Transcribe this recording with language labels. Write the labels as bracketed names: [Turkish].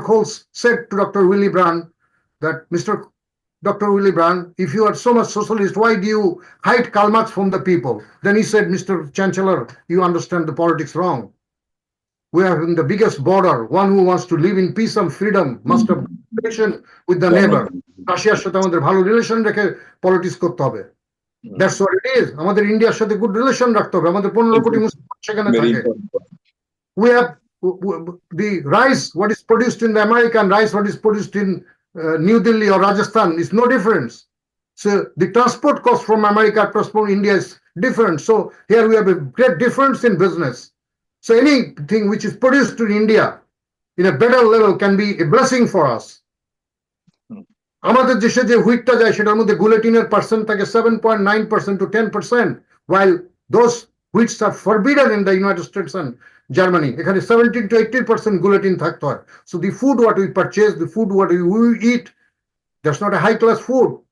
[English] Cole said to Dr. Willy Brandt that Dr. Willy Brandt, if you are so much socialist, why do you hide Karl Marx from the people? Then he said, Mr. Chancellor, you understand the politics wrong. We are in the biggest border. One who wants to live in peace and freedom must have relation with the neighbor. [Bangla] রাশিয়ার সাথে আমাদের ভালো relation রেখে politics করতে হবে। [English] That's what it is. [Bangla] আমাদের ইন্ডিয়ার সাথে গুড রিলেশন রাখতে হবে। আমাদের 15 কোটি মুসলমান সেখানে থাকে। [English] We have the rice, what is produced in the American rice, what is produced in New Delhi or Rajasthan is no difference. So the transport cost from America, transport India is different. So here we have a great difference in business. So anything which is produced in India in a better level can be a blessing for us. [Bangla] আমাদের দেশে যে হুইটটা যায় সেটার মধ্যে গুলেটিনের percent থাকে [English] 7.9% to 10%, while those wheats are forbidden in the United States and Germany. [Bangla] এখানে 17 to 18% গুলেটিন থাকতে হয়। [English] So the food what we purchase, the food what we eat, that's not a high class food.